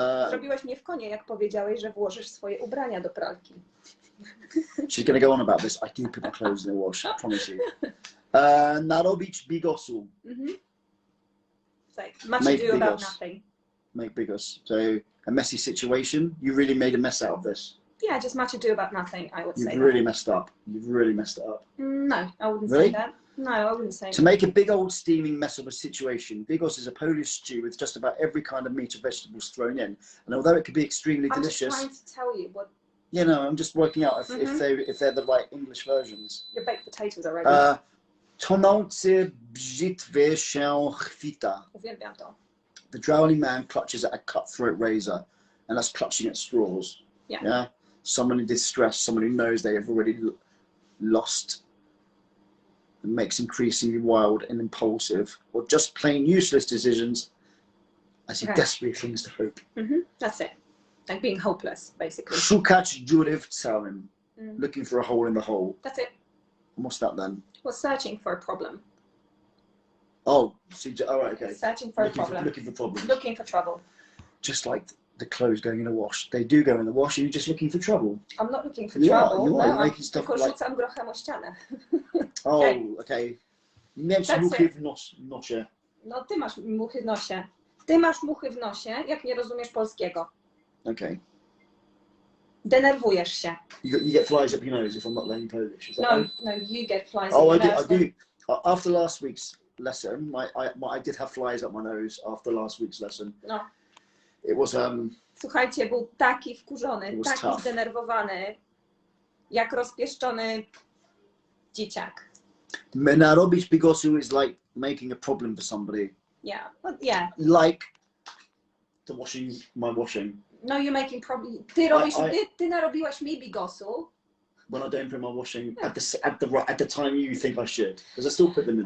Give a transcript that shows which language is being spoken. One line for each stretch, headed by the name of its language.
Polish: Zrobiłeś mnie w konie, jak powiedziałeś, że włożysz swoje ubrania do pralki.
English: She's going to go on about this. I do put my clothes in the wash, I promise you.
Polish: Narobić bigosu.
English: Like, much ado about nothing. Make bigos. So a messy situation. You really made a mess out of this. Yeah, just much ado about nothing, I would say. You've really messed up. You've really messed it up. No, I wouldn't say that. No, I wouldn't say that. To make a big old steaming mess of a situation, bigos is a Polish stew with just about every kind of meat or vegetables thrown in. And although it could be extremely delicious... I'm just trying to tell you what... You know, I'm just working out if they're the right English versions. Your baked potatoes are ready.
Polish: Tonący brzytwy się chwita. Uwielbiam to.
English: The drowning man clutches at a cutthroat razor, and that's clutching at straws. Yeah. Someone in distress, someone who knows they have already lost, and makes increasingly wild and impulsive, or just plain useless decisions as he desperately clings to hope. That's it. Like being hopeless, basically.
Polish: Szukać dziury w całym.
English: Looking for a hole in the hole. That's it. And what's that then? Well, searching for a problem. Oh, all right, okay. Searching for a problem. Looking for problems. Looking for trouble. Just like the clothes going in a wash. They do go in the wash and you're just looking for trouble. I'm not looking for trouble. You are. You're making stuff
Polish: tylko
English: like...
Polish: rzucam grochem o ścianę.
English: Oh, okay.
Polish: Mieć muchy w nosie. No, ty masz muchy w nosie. Ty masz muchy w nosie, jak nie rozumiesz polskiego. Okay. Denerwujesz się.
English: You get flies up your nose if I'm not learning Polish. Is that right? No, you get flies up your nose. I do. After last week's lesson, I did have flies up my nose after last week's lesson. No. It was
Polish: Słuchajcie, był taki wkurzony, taki
English: tough.
Polish: zdenerwowany, jak rozpieszczony dzieciak. Narobić bigosu
English: is like making a problem for somebody. Yeah, well, yeah. Like my washing. No, you're making problem.
Polish: Ty narobiłaś mi bigosu.
English: When I don't put my washing at the time you think I should, because I still put them in.